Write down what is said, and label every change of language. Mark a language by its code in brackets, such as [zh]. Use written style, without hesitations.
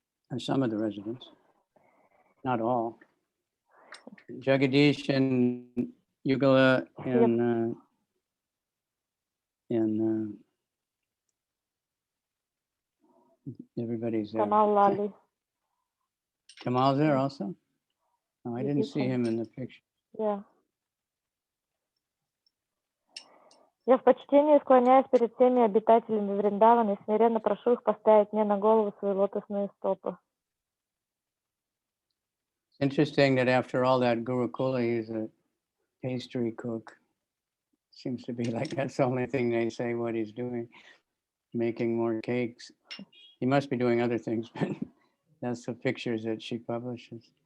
[en] And some of the residents, not all. Jagadish and Yugala and everybody's there. [ru] Камал Лали. [en] Kamal's there also? No, I didn't see him in the picture. Yeah. [ru] Я в почтении склоняюсь перед всеми обитателями Вриндавана и смиренно прошу их поставить мне на голову свои лотосные стопы. [en] It's interesting that after all that Gurukula, he's a pastry cook. Seems to be like that's the only thing they say what he's doing, making more cakes. He must be doing other things, but that's the pictures that she publishes.